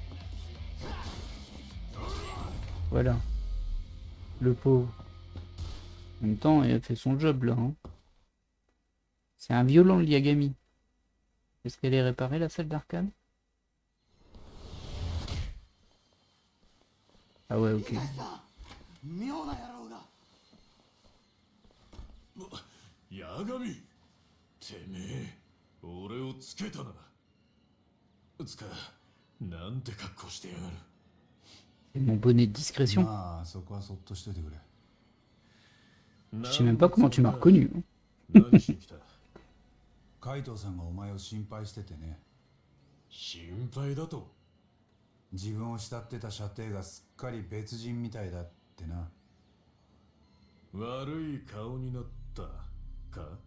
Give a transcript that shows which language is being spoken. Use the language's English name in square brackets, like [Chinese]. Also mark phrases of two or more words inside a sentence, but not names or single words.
[French] Voilà. Le pauvre. En même temps, il a fait son job là. Hein. C'est un violent le Yagami. Est-ce qu'elle est réparée la salle d'arcade? Ah ouais, ok. [Japanese] 妙な野郎が。八神、てめえ俺をつけたな。つかなんて格好してやがる。 [French] C'est mon bonnet de discrétion. [Japanese] まあそこはそっとしといてくれ。 [French] Je sais même pas comment tu m'as reconnu. Hein. [Japanese] 何しに来た？海藤さんがお前を心配しててね。心配だと？自分を慕ってた射程がすっかり別人みたいだってな。悪い顔になったか？